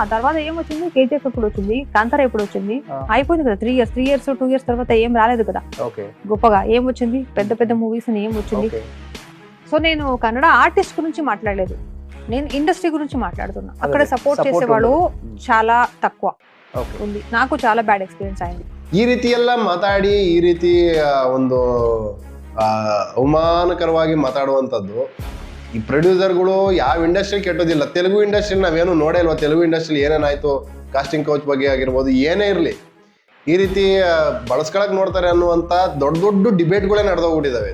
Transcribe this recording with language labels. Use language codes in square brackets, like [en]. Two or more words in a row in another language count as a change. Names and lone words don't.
[te] తర్వాత ఏమొచ్చింది, కేజీఎఫ్ ఎప్పుడు వచ్చింది, కాంతార ఎప్పుడు వచ్చింది, అయిపోయింది కదా. [en] 3 years 2 years [te] తర్వాత ఏం రాలేదు కదా గొప్పగా. ఏం వచ్చింది, పెద్ద మూవీస్ ఏం వచ్చింది. సో నేను కన్నడ ఆర్టిస్ట్ గురించి మాట్లాడలేదు, నేను ఇండస్ట్రీ గురించి మాట్లాడుతున్నా. అక్కడ సపోర్ట్ చేసేవాళ్ళు చాలా తక్కువ ఉంది. నాకు చాలా [en] bad experience [kn] ಆಗಿದೆ. ಈ ರೀತಿ ಎಲ್ಲ ಮಾತಾಡಿ, ಈ ರೀತಿ ಒಂದು ಅವಮಾನಕರವಾಗಿ ಮಾತಾಡುವಂಥದ್ದು ಈ ಪ್ರೊಡ್ಯೂಸರ್ಗಳು ಯಾವ ಇಂಡಸ್ಟ್ರಿ ಕೆಟ್ಟೋದಿಲ್ಲ. ತೆಲುಗು ಇಂಡಸ್ಟ್ರಿ ನಾವೇನು ನೋಡೇ ಇಲ್ವಾ, ತೆಲುಗು ಇಂಡಸ್ಟ್ರಿ ಏನೇನಾಯ್ತು, [en] casting couch [kn] ಬಗ್ಗೆ ಆಗಿರ್ಬೋದು, ಏನೇ ಇರಲಿ ಈ ರೀತಿ ಬಳಸ್ಕೊಳಕ್ ನೋಡ್ತಾರೆ ಅನ್ನುವಂಥ ದೊಡ್ಡ ಡಿಬೇಟ್ಗಳೇ ನಡೆದೋಗ್ಬಿಟ್ಟಿದ್ದಾವೆ.